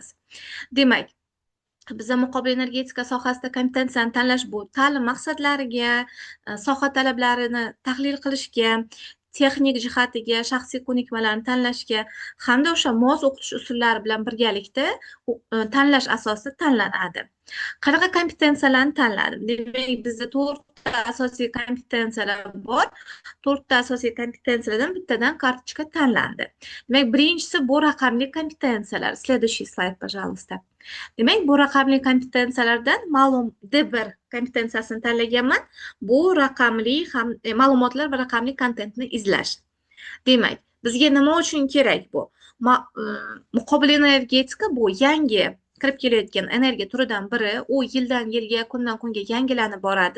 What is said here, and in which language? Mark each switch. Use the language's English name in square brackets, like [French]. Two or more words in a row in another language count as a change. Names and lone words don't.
[Uzbek] Demak, bizda muqobil energetika sohasida kompetensiyani tanlash bu ta'lim maqsadlariga, soha talablarini tahlil qilishga, texnik jihatiga, shaxsiy ko'nikmalarni tanlashga hamda o'sha mos o'qitish usullari bilan birgalikda tanlash asosida tanlanadi. Qanaqa kompetensiyalarni tanladim? Demak, bizda 4 ta asosiy kompetensiyalar bor. 4 ta asosiy kompetensiyalardan bittadan kartochka tanlandi. Demak, birinchisi bu raqamli kompetensiyalar. [Russian] Следующий слайд, пожалуйста. [Uzbek] Demak, bu raqamli kompetensiyalardan ma'lum D1 kompetensiyasini tanlaganman. Bu raqamli ma'lumotlar va raqamli kontentni izlash. Demak, bizga nima uchun kerak bu? Muqobil energetika bu yangi kirib kelayotgan energiya turidan biri, u yildan yilga, kundan kunga yangilanib boradi.